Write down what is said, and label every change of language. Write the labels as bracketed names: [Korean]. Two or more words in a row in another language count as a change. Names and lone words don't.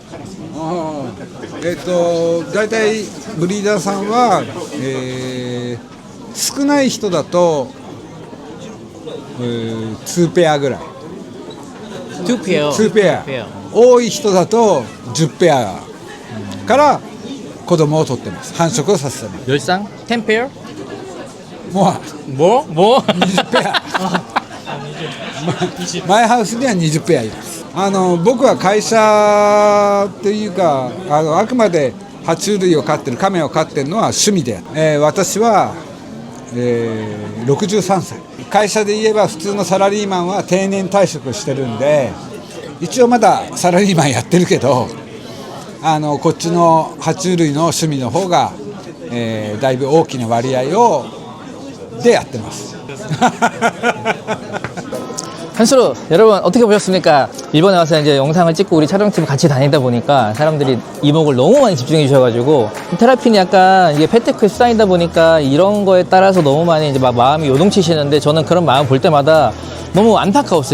[Japanese] 大体ブリーダーさんは、少ない人だと、2ペアぐらい、 2 ペア 2ペア、多い人だと10ペアから子供を取ってます。繁殖をさせてます。 [Korean] 열상? 10 페어? [Japanese] も [Korean] 뭐? [Japanese] う20ペアマイハウスには20ペアいます。僕は会社っていうかあくまで爬虫類を飼ってる、カメを飼ってるのは趣味で、私は、63歳。会社で言えば普通のサラリーマンは定年退職してるんで、一応まだサラリーマンやってるけど、こっちの爬虫類の趣味の方が、だいぶ大きな割合でやってます。 [Korean] 한수루 여러분 어떻게 보셨습니까? 일본에 와서 이제 영상을 찍고 우리 촬영팀 같이 다니다 보니까 사람들이 이목을 너무 많이 집중해 주셔가지고 테라핀이 약간 이게 패테크 수단이다 보니까 이런 거에 따라서 너무 많이 이제 막 마음이 요동치시는데, 저는 그런 마음 볼 때마다 너무 안타까웠어요.